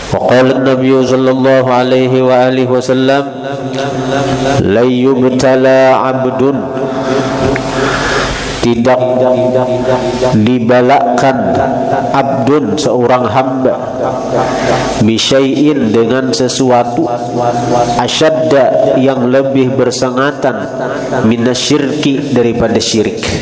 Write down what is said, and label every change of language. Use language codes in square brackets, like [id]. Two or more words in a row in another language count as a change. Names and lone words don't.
[ar] قال النبي صلى الله عليه وآله وسلم لا يبتلى عبد, [id] tidak dibalakan abdun seorang hamba bisyai'in dengan sesuatu asyadda yang lebih bersengatan minasyirki daripada syirik.